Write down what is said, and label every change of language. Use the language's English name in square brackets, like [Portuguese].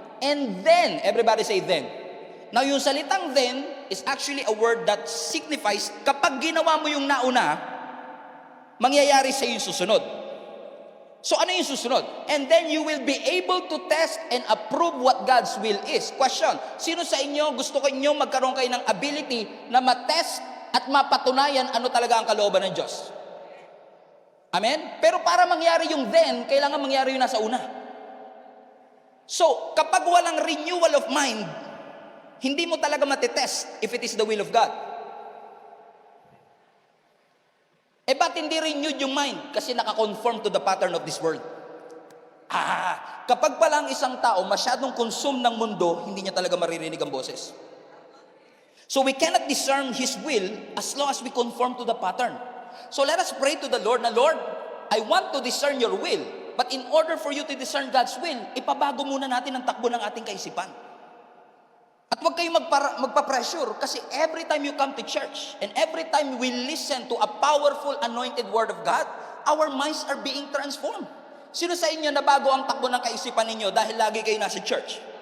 [English] And then, everybody say then. Now, yung salitang then is actually a word that signifies [Filipino] kapag ginawa mo yung nauna, mangyayari sa yung susunod. So, ano yung susunod? [English] And then you will be able to test and approve what God's will is. [Filipino] Question, sino sa inyo gusto ko inyo magkaroon kayo ng ability na matest at mapatunayan ano talaga ang kalooban ng Diyos? Amen? Pero para mangyari yung then, kailangan mangyari yung nasa una. So, kapag walang renewal of mind, hindi mo talaga matitest [English] if it is the will of God. [Filipino] Ba't hindi renewed yung mind? Kasi nakakonform [English] to the pattern of this world. [Filipino] Kapag pala ang isang tao masyadong consume ng mundo, hindi niya talaga maririnig ang boses. [English] So we cannot discern His will as long as we conform to the pattern. So let us pray to the Lord na, Lord, I want to discern your will. But in order for you to discern God's will, [Filipino] ipabago muna natin ang takbo ng ating kaisipan. At huwag kayong magpa-pressure kasi [English] every time you come to church and every time we listen to a powerful anointed word of God, our minds are being transformed. [Filipino] Sino sa inyo na bago ang takbo ng kaisipan ninyo dahil lagi kayo nasa church?